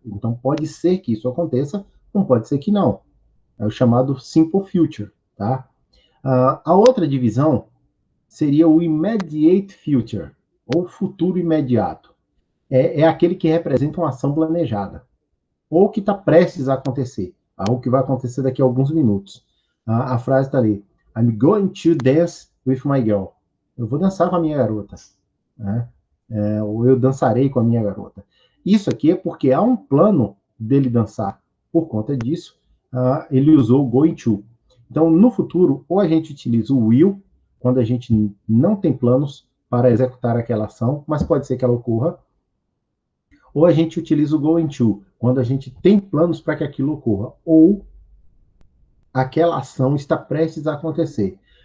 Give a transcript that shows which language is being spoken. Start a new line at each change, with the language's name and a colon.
Portuguese: Então pode ser que isso aconteça, não pode ser que não. É o chamado Simple Future. Tá? A outra divisão seria o Immediate Future, ou futuro imediato. É aquele que representa uma ação planejada, ou que está prestes a acontecer, algo que vai acontecer daqui a alguns minutos. A frase está ali:
English: I'm going to dance with my girl.
Portuguese: Eu vou dançar com a minha garota. Né? Ou eu dançarei com a minha garota. Isso aqui é porque há um plano dele dançar. Por conta disso, ele usou o going to. Então, no futuro, ou a gente utiliza o will, quando a gente não tem planos para executar aquela ação, mas pode ser que ela ocorra, ou a gente utiliza o going to, quando a gente tem planos para que aquilo ocorra, ou aquela ação está prestes a acontecer.